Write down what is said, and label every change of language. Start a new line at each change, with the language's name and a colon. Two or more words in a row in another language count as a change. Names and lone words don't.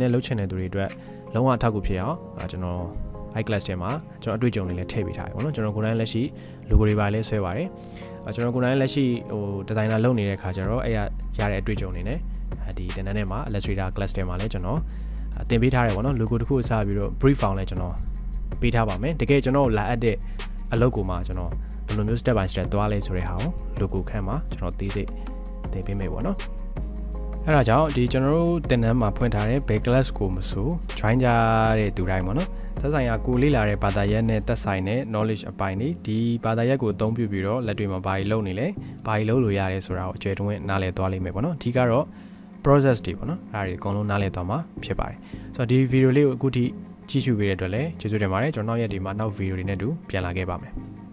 Burmese: နဲ့လုပ်ချင်တဲ့သူတွေအတွက်လုံးဝအထောက်အကူဖြစ်အောင်ကျွန်တော်
English: high class
Burmese: ထဲမှာကျွန်တော်အတွေ့အကြုံတွေလည်းထည့်ပေးထားတယ်ပေါ့နော်ကျွန်တော်ကိုယ်တိုင်လက်ရှိ logo တွေပါလည်းဆွဲပါတယ်ကျွန်တော်ကိုယ်တိုင်လက်ရှိdesigner လုပ်နေတဲ့ခါကျတော့အဲ့ရတဲ့အတွေ့အကြုံတွေနဲ့ဒီ သင်တန်းထဲမှာ
English: Illustrator class
Burmese: ထဲမှာလည်းကျွန်တော်သင်ပေးထားတယ်ပေါ့နော် logo တစ်ခုကိုစပြီးတော့
English: brief form
Burmese: လည်းကျွန်တော်ပေးထားပါမယ်တကယ်ကျွန်တော်လာအပ်တဲ့အလုပ်ကိုမှ ကျွန်တော်ဘယ်လိုမျိုး
English: step by step
Burmese: သွားလဲဆိုတဲ့ဟာကို logo ခန့်မှာကျွန်တော်သိသိသင်ပေးမယ်ပေါ့နော်အဲ့ဒါကြောင့်ဒီ ကျွန်တော်တို့သင်တန်းမှာဖွင့်ထားတဲ့
English: base class
Burmese: ကိုမဆို join ကြတဲ့သူတိုင်းပေါ့နော်သက်ဆိုင်ရာကိုလေ့လာတဲ့ဘာသာရပ်နဲ့သက်ဆိုင်တဲ့ knowledge အပိုင်းတွေဒီဘာသာရပ်ကိုအသုံးပြုပြီးတော့လက်တွေ့မှာဘာတွေလုပ်နေလဲဘာတွေလုပ်လို့ရတယ်ဆိုတာကိုအကျယ်တွင်းနားလည်သွားလိမ့်မယ်ပေါ့နော်အဓိကတော့ process တွေပေါ့နော်အဲ့ဒါတွေအကုန်လုံးနားလည်သွားမှာဖြစ်ပါတယ်ဆိုတော့ဒီ video လေးကိုအခုထိကြည့်ရှုပေးတဲ့အတွက်လည်းကျေးဇူးတင်ပါတယ်ကျွန်တော်နောက်ရက်ဒီမှာနောက် video တွေနဲ့တူပြန်လာခဲ့ပါမယ်